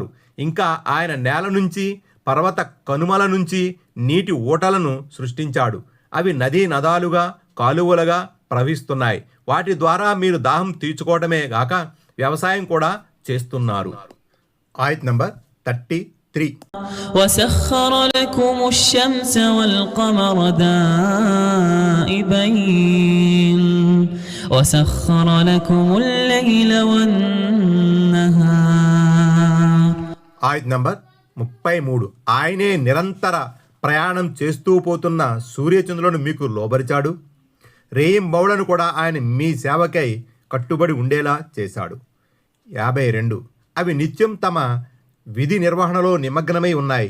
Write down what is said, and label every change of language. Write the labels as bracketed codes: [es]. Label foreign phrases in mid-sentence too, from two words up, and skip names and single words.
[te] ఇంకా ఆయన నేల నుంచి, పర్వత కనుమల నుంచి నీటి ఊటలను సృష్టించాడు. అవి నదీ నదాలుగా, కాలువలుగా ప్రవహిస్తున్నాయి. వాటి ద్వారా మీరు దాహం తీర్చుకోవడమే గాక వ్యవసాయం కూడా చేస్తున్నారు. ఆయత్ నంబర్ 33. [ar] وسخر لكم الشمس والقمر دائبين وسخر لكم الليل والنهار. [te] ఆయత్ నంబర్ 33. ఆయనే నిరంతర ప్రయాణం చేస్తూ పోతున్న సూర్యచంద్రులను మీకు లోబరిచాడు. రేయింబౌళ్లను కూడా ఆయన మీ సేవకై కట్టుబడి ఉండేలా చేశాడు. 52. అవి నిత్యం తమ విధి నిర్వహణలో నిమగ్నమై ఉన్నాయి.